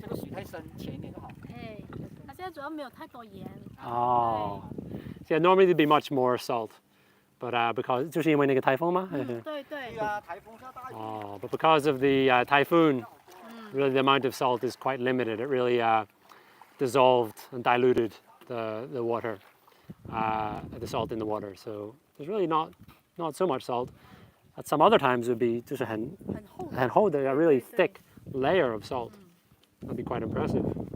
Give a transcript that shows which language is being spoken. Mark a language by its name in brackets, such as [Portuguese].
[Chinese] 这个水太深，浅一点就好。哎，它现在主要没有太多盐。哦。 [English] Yeah, normally there'd be much more salt. But because [Chinese] 就是因为那个台风吗？对对。对啊，台风下大雨。 [English] Oh, but because of the typhoon, really the amount of salt is quite limited. It really dissolved and diluted the water, the salt in the water. So there's really not so much salt. Some other times it would be [Chinese] 就是很厚的 [English] a really thick layer of salt. That'd be quite impressive.